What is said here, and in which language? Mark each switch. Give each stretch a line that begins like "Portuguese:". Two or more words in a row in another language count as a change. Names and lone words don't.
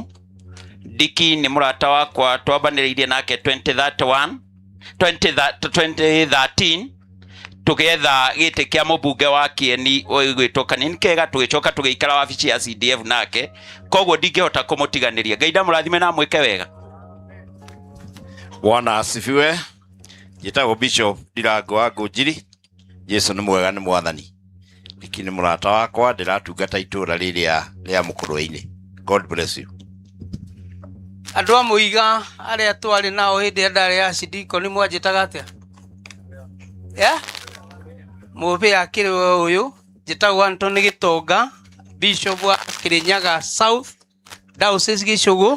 Kikuyu: Diki ni murata wakwa twambaniriirie nake 2013 tugetha gite kia mubunge wa Kieni gwitwo Kanini Kega tugicoka tugiikara wabici ya CDF nake koguo ndingihota kumutiganiria. Ngai ndamurathime na mwike wega.
Swahili: Bwana asifiwe.
Kikuyu: Njitagwo Bishop Ndirango wa Ngũnjiri. Yesu ni mwega ni mwathani. Niki ni murata wakwa ndiratungata itura riria ria Mukurwe-ini.
English: God bless you.
Kikuyu: Andu a muiga aria twari nao hindi ndari ya Sidiko ni mwanjitaga atia? Mubi akiri uyu njitagwo Anthony Gitonga, Bishop wa Kirinyaga South Diocese Gicugu.